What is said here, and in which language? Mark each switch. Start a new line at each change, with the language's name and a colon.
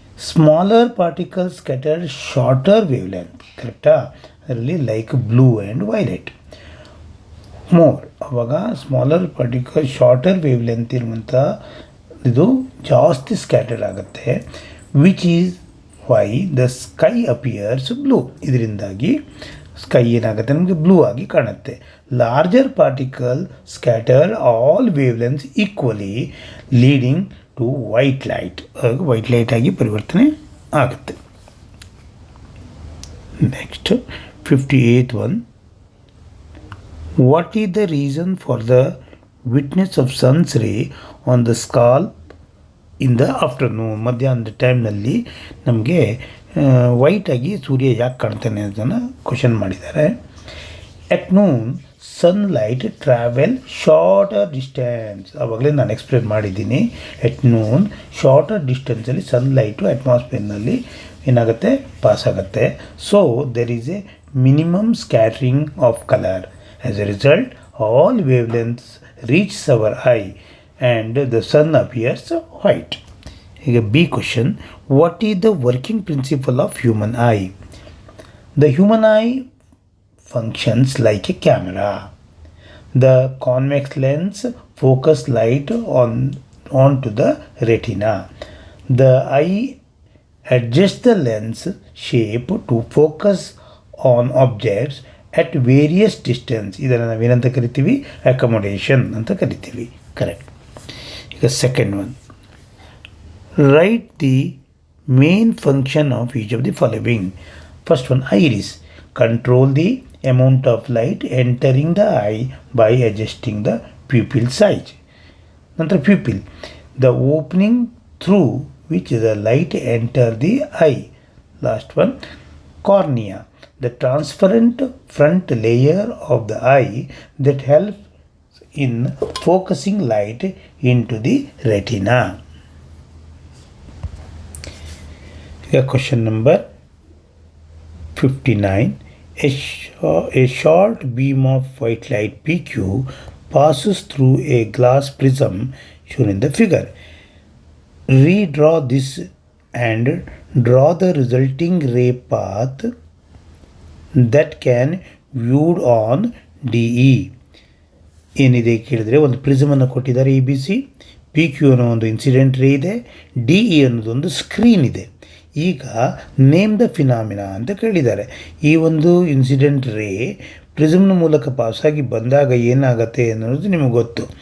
English: Smaller particles scatter shorter wavelength, correct? Really like blue and violet.
Kannada: More, ಅವಾಗ smaller particle shorter wave length ಇರುವಂಥ ಇದು ಜಾಸ್ತಿ scatter ಆಗುತ್ತೆ.
English: Which is why the sky appears blue.
Kannada: ಇದರಿಂದಾಗಿ sky ಏನಾಗುತ್ತೆ? ನಮಗೆ blue ಆಗಿ ಕಾಣುತ್ತೆ.
English: Larger particle scatter all wavelengths equally leading to white light.
Kannada: White light ಆಗಿ ಪರಿವರ್ತನೆ ಆಗುತ್ತೆ.
English: Next 58th one. What is the reason for the witness of sun's ray on the scalp in the afternoon?
Kannada: ಮಧ್ಯಾಹ್ನದ ಟೈಮ್ನಲ್ಲಿ ನಮಗೆ ವೈಟಾಗಿ ಸೂರ್ಯ ಯಾಕೆ ಕಾಣ್ತಾನೆ ಅದನ್ನು question ಮಾಡಿದ್ದಾರೆ.
English: At noon sunlight travel shorter distance.
Kannada: ಆವಾಗಲೇ ನಾನು ಎಕ್ಸ್ಪ್ಲೇನ್ ಮಾಡಿದ್ದೀನಿ.
English: at noon
Kannada: ಶಾರ್ಟರ್ ಡಿಸ್ಟೆನ್ಸಲ್ಲಿ ಸನ್ಲೈಟು ಅಟ್ಮಾಸ್ಫಿಯರ್ನಲ್ಲಿ ಏನಾಗುತ್ತೆ? ಪಾಸ್ ಆಗುತ್ತೆ.
English: So there is a minimum scattering of colour. As a result, all wavelengths reach our eye and the sun appears white. Here a B question. What is the working principle of human eye? The human eye functions like a camera. The convex lens focus light onto the retina. The eye adjusts the lens shape to focus on objects at various distance.
Kannada: ಇದನ್ನು ನಾವೇನಂತ ಕರಿತೀವಿ? Accommodation ಅಂತ ಕರಿತೀವಿ. Correct.
English: ಈಗ second one, write the main function of each of the following. First one, iris control the amount of light entering the eye by adjusting the pupil size. ನಂತರ pupil, the opening through which the light enter the eye last one, cornea, the transparent front layer of the eye that helps in focusing light into the retina. Here question number 59. A short beam of white light PQ passes through a glass prism shown in the figure. Redraw this and draw the resulting ray path that can viewed on DE.
Kannada: ಏನಿದೆ ಕೇಳಿದರೆ ಒಂದು ಪ್ರಿಸಮನ್ನು ಕೊಟ್ಟಿದ್ದಾರೆ EBC, PQ ಅನ್ನೋ ಒಂದು incident ರೇ ಇದೆ, DE ಅನ್ನೋದೊಂದು screen ಇದೆ. ಈಗ
English: name the phenomena
Kannada: ಅಂತ ಕೇಳಿದ್ದಾರೆ. ಈ ಒಂದು ಇನ್ಸಿಡೆಂಟ್ ರೇ ಪ್ರಿಸಮ್ನ ಮೂಲಕ ಪಾಸಾಗಿ ಬಂದಾಗ ಏನಾಗುತ್ತೆ ಅನ್ನೋದು ನಿಮಗೆ ಗೊತ್ತು.